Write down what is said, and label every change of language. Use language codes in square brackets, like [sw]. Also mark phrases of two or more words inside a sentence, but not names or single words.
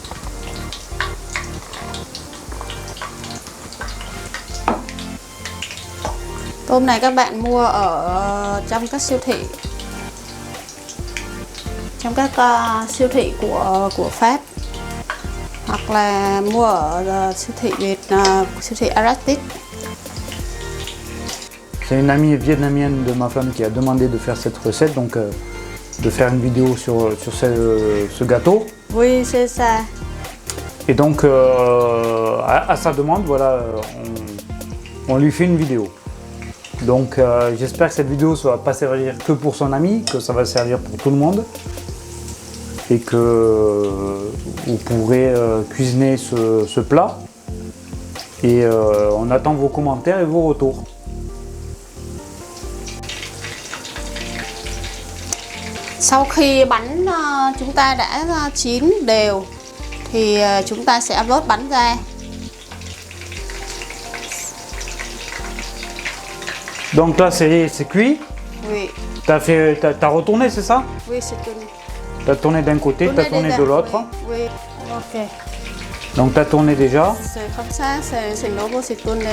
[vi] Tôm này các bạn mua ở trong các siêu thị. Trong các siêu thị của Pháp. Hoặc là mua ở siêu thị siêu thị Arastis. [fr] C'est une amie vietnamienne de ma femme qui a demandé de faire cette recette, donc de faire une vidéo sur ce gâteau. Oui, c'est ça. Et donc à sa demande, voilà, on lui fait une vidéo. Donc j'espère que cette vidéo ne va pas servir que pour son ami, que ça va servir pour tout le monde. Et que vous pourrez cuisiner ce plat. Et on attend vos commentaires et vos retours. [vi] Sau khi bánh chúng ta đã chín đều thì chúng ta sẽ vớt bánh ra. [fr] Donc là c'est cuit. Oui. T'as retourné, c'est ça? Oui, c'est tourné. T'as tourné d'un côté, t'as tourné de l'autre. Oui. Ok. Donc t'as tourné déjà. C'est comme ça, c'est nouveau, c'est tourné.